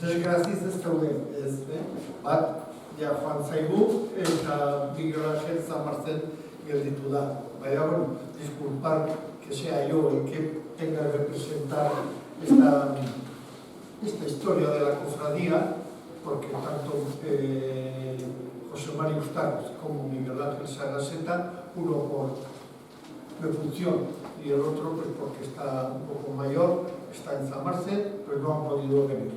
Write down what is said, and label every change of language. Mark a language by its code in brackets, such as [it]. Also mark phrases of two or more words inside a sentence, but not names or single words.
[eu] graziz ez dauden, ez, bat, ja, joan zaigu, eta Miguel Ángel Zamarzen gelditu da. Baina, bueno, [es] disculpar que sea yo el que tenga que presentar esta historia de la cofradía, porque tanto José María Ustaros como Miguel Ángel Sagaseta, uno por defunción y el otro pues porque está un poco mayor, está en Zamarce, pues no han podido venir.